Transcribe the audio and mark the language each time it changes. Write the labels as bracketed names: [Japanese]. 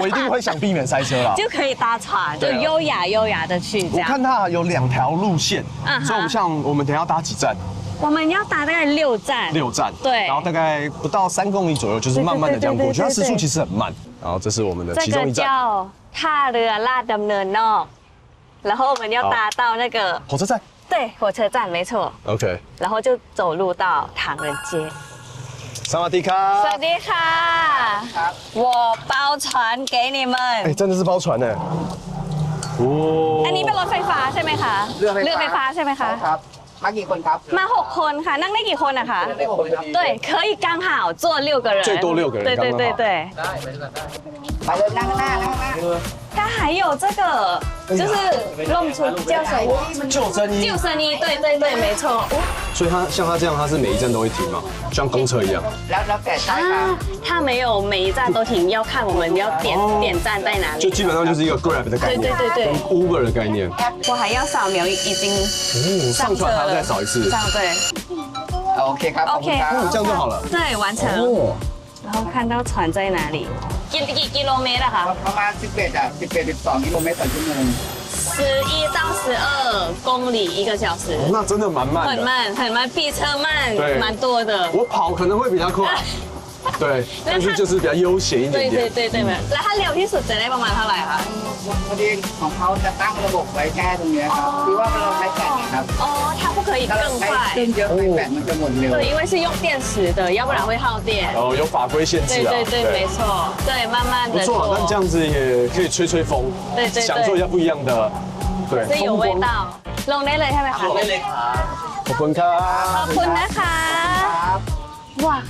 [Chinese] 我一定会想避免塞车啦，就可以搭船，就优雅的去。我看它有2条路线，所以我们等一下搭几站？我们要搭大概6站。 6站，对，然后大概不到3公里左右，就是慢慢的这样过去，它时速其实很慢。然后这是我们的其中一站。 ท่าเรือลาดดำเนินนอก然后我们要搭到那个火车站，对，火车站没错。 OK，然后就走路到唐人街。萨瓦迪卡， [Thai] สวัสดีค่ะ [Chinese] 我包船给你们。真的是包船呢。 [Thai] อันนี้เป็นรถไฟฟ้าใช่ไหมคะเรือไฟฟ้าใช่ไหมคะ ครับมากี่คนครับ มา6คนค่ะนั่งได้กี่คนอะคะ [Chinese] 对可以刚好坐6个人最多6个人对对对对 [Thai] ไปเลยนั่งหน้า [Chinese] 它还有这个就是弄出叫什么救生衣，救生衣对对对没错所以像它这样，它是每一站都会停嘛，像公车一样。 [Thai] แล้วแต่ใช่ครับ [Chinese] 它没有每一站都停，要看我们要点站在哪里。就基本上就是一个 Grab 的概念，对，跟 Uber 的概念。我还要扫描，已经上船还要再扫一次。这样对。 [Thai] OK ครับ [Chinese] OK，这样就好了。对，完成。然后看到船在哪里？ [Thai] กี่กิโลเมตรอะคะ ประมาณ11 12กิโลเมตรต่อชั่วโมง [Chinese] 11到12公里1个小时。那真的蛮慢的。很慢，比车慢蛮多的。我跑可能会比较快。对，但是就是比较悠闲一点点。 [Thai] 对，แล้วถ้าเร็วที่สุดจะได้ประมาณเท่าไหร่คะ พอดีของเขาจะตั้งระบบไว้แค่ตรงนี้ครับคือว่าเราใช้แบตครับ [Chinese] 哦，它不可以更快。 [Thai] เล่นเยอะไปแบตมันจะหมดเร็ว [Chinese] 对，因为是用电池的，要不然会耗电。然后有法规限制啊。对，没错。对，慢慢的不错，那这样子也可以吹吹风，对，享受一下不一样的，对，是有味道。 [Thai] ลงได้เลยใช่ไหมคะ ไม่เลยครับ ขอบคุณครั ขอ บบ คุณนะคะ [Chinese] 哇，